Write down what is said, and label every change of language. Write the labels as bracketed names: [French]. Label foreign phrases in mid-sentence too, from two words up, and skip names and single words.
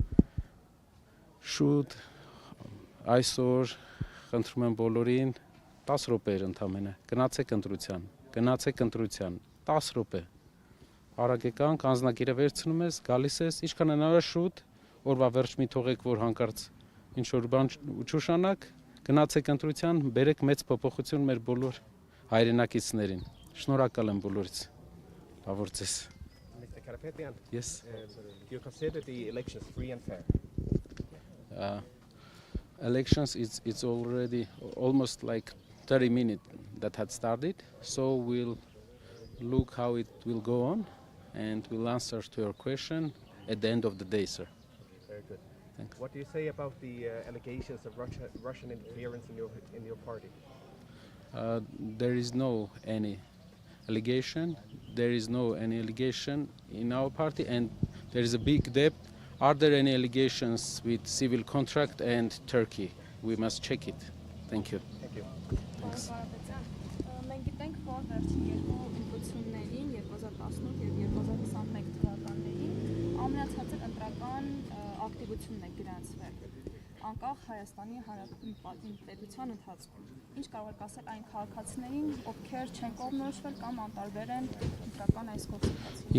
[Armenian] շուտ այսօր խնդրում եմ բոլորին 10 րոպեեր ընդամենը գնացեք ընտրության 10 րոպե արագ եկանք անձնակիրը վերցնում ես գալիս ես ինչքան հնարավոր շուտ օրվա վերջ մի թողեք որ հանկարծ ինչ որ բան չուշանաք գնացեք ընտրության բերեք մեծ փոփոխություն մեր բոլոր հայրենակիցներին շնորհակալ եմ բոլորից լավ օր ձեզ [English] Mr. Karapetyan, yes do you consider the elections free and fair? Elections it's already almost like 30 minutes that had started so we'll look how it will go on and we'll answer to your question at the end of the day sir Very good. Thanks. What do you say about the allegations of Russian interference in your party? There is no any allegation in our party and there is a big depth. Are there any allegations with civil contract and Turkey? We must check it. Thank you. Thank you. Thanks. [Armenian] Մենք գիտենք, որ վերջին երկու ընտրություններին 2018 եւ 2021 թվականներին ամենացածր ընտրական ակտիվությունն է գրանցվել անկախ Հայաստանի Հանրապետության պետության ընթացքում։ Ինչ կարող եք ասել այն քաղաքացիներին, ովքեր չեն կողմնորոշվել կամ անտարբեր են ընտրական այս գործընթացին։